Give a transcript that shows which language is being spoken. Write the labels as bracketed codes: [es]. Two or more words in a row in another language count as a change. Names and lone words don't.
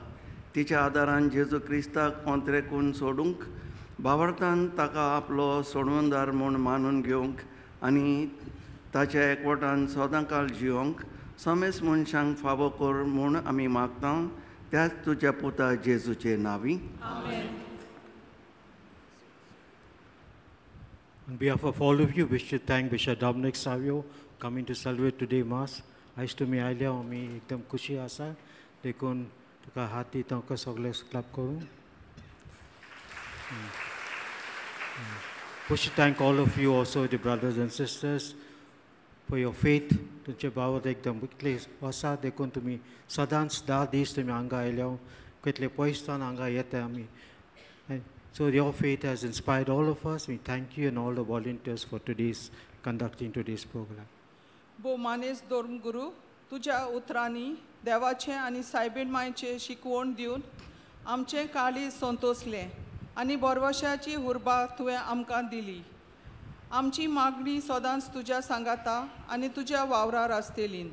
[kok] तिच्या आदारान जेजू क्रिस्ताक पोंत्रेकून सोडूंक भावार्थान ताका आपलो सोडवणदार म्हूण मानून घेवंक आनी ताच्या एकवटान सदांकाळ जिवंक समेस मनशांक फावो कर म्हूण आमी मागता. त्याच तुज्या पुता जेजूचे नांवी. [en] On behalf of all of you, wish to thank Bishop Dominic Savio coming to celebrate today Mass. [kok] आयज तुमी आयल्या आमी एकदम खुशी आसा. देखून तुका हाती तांकां सगळे क्लॅप करूं. [en] Wish to thank all of you also, the brothers and sisters, for your faith. [kok] तुमचे भावात एकदम कितले आसा देखून तुमी सदांच 10 दीस तुमी हांगा आयल्या. कितले पयसतान हांगा येता आमी. [en] So your faith has inspired all of us. We thank you and all the volunteers for conducting today's program. [kok] भोवमानेस्त धर्मगुरू, तुज्या उतरांनी देवाचें आनी सायबीण मांयचें शिकवण दिवन आमचें काळीज संतोसलें आनी बरवशाची उर्बा तुवें आमकां दिली. आमची मागणी सदांच तुज्या सांगाता आनी तुज्या वावरार आसतलीं.